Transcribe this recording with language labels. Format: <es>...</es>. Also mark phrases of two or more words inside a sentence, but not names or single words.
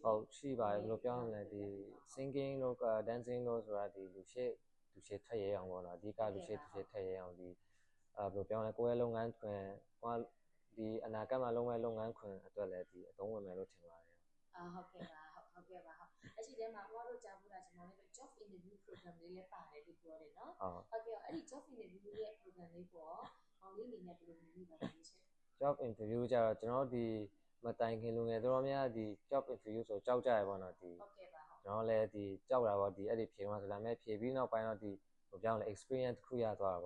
<my>ဟုတ်ရှိပါတယ်ဘယ်လိုပြောရမလဲဒီ singing လို့ dancing လို့ဆိုတာဒီလူရှိထွက်ရဲအောင်ပေါ့နော်အဓိကလူရှိထွက်ရဲအောင်ဒီဘယ်လိုပြောရလဲကိုယ့်ရဲ့လုပ်ငန်းခွင်ဒီအနာဂတ်မှာလုပ်မဲ့လုပ်ငန်းခွင်အတွက်လည်းဒီအသုံးဝင်မယ်လို့ထင်ပါတယ် ဟုတ်ကဲ့ပါဟုတ်အရှိတဲမှာဘာလို့ကြားဘူးလားကျွန်တော်လည်း</my> <en>job interview program</en> <my>လေးလည်းပါတယ်လို့ပြောတယ်နော်ဟုတ်ကဲ့အဲ့ဒီ</my> <en>job interview</en> <my>ရဲ့ program လေးပေါ့အောင်လေးအနေနဲ့ဘယ်လိုမြင်မိပါလဲရှင်</my> <en>job interview</en> <my>ကြတော့ကျွန်တော်ဒီမတိုင်ခင်လူငယ်တော်များဒီ</my> <en>job interview</en> <my>ဆိုကြောက်ကြရပါတော့ဒီ ဟုတ်ကဲ့ပါ ကျွန်တော်လည်းဒီကြောက်တာပေါ့ဒီအဲ့ဒီဖြေမှာဆိုဒါပေမဲ့ဖြေပြီးနောက်ပိုင်းတော့ဒီဟိုပြောင်းလဲ experience တစ်ခုရသွားတာပါ</my>